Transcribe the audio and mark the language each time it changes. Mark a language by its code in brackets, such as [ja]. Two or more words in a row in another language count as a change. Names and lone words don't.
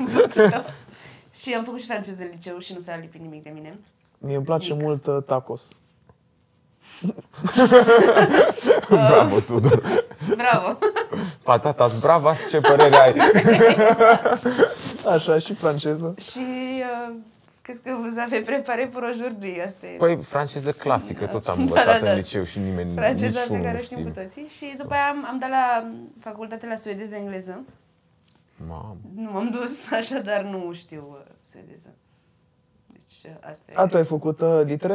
[ro] Și am făcut și franceză în liceu și nu s-a lipit nimic de mine. Mie îmi place mult tacos. Bravo, Tudor. Bravo! [es] Patatas bravas, [ro] ce părere ai? Așa, și franceză. [fr] Și qu'est-ce que vous avez préparé pour aujourd'hui? [ro] Asta e Păi, franceză clasică, toți am învățat da. în liceu și nimeni, franceza pe niciunul care nu știm cu știe. toții. Și după aia am dat la facultate la suedeză-engleză. Mamă. Nu m-am dus, așadar nu știu suedeză. Deci asta e. A, tu ai făcut litere?